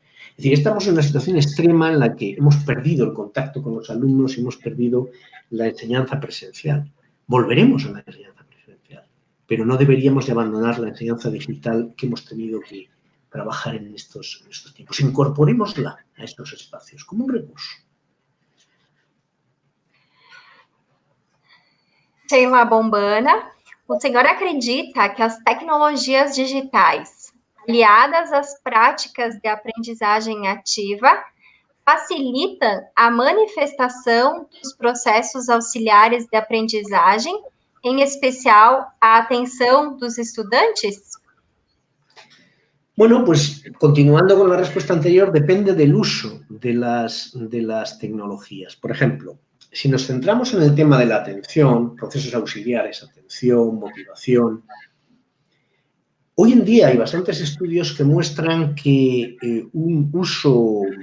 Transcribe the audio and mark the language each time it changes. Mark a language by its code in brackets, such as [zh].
[es] Es decir, estamos en una situación extrema en la que hemos perdido el contacto con los alumnos y hemos perdido la enseñanza presencial. Volveremos a la enseñanza presencial, pero no deberíamos de abandonar la enseñanza digital que hemos tenido que trabajar en estos tiempos. Incorporémosla a estos espacios como un recurso. [pt] Sheila Bombana, o senhor acredita que as tecnologias digitais, aliadas às práticas de aprendizagem ativa, facilitam a manifestação dos processos auxiliares de aprendizagem, em especial a atenção dos estudantes? [es] Bueno, pues continuando con la respuesta anterior, depende del uso de las tecnologías. Por ejemplo, si nos centramos en el tema de la atención, procesos auxiliares, atención, motivación, hoy en día hay bastantes estudios que muestran que un uso